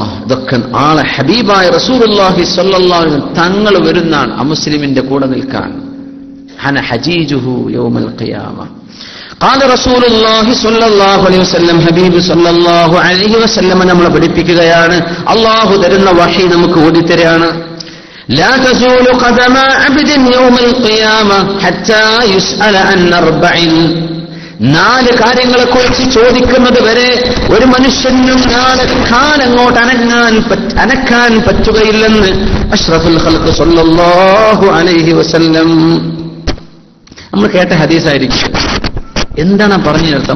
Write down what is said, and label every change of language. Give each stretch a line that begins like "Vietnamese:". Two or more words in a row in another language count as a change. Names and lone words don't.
Malayalam: ഇതൊക്കെ ആളെ ഹബീബായ
Arabic: رسول الله صلى الله عليه وسلم
Malayalam: തങ്ങൾ വരുന്നാണ് അമുസ്ലിമിന്റെ കൂടെ നിൽക്കാൻ.
Arabic: أنا حجيجه يوم القيامة. قال رسول الله صلى الله عليه وسلم، حبيب صلى الله عليه وسلم
Malayalam: നമ്മളെ പഠിപ്പിക്കുകയാണ്, അല്ലാഹു തരുന്ന വഹി നമുക്ക് ഓടിത്തരാണ്.
Arabic: لا تزول قدم عبد يوم القيامة حتى يسأل عن 4.
Malayalam: 4 കാര്യങ്ങളെക്കുറിച്ച് ചോദിക്കുന്നത് വരെ ഒരു മനുഷ്യനും നാളെ കാലങ്ങോട്ട് അനക്കാൻ പറ്റുകയില്ലെന്ന്
Arabic: أشرف الخلق صلى الله عليه وسلم.
Malayalam: നമ്മൾ കേട്ട ഹദീസായിരിക്കും. എന്താണ് പറഞ്ഞു ചേർത്ത്?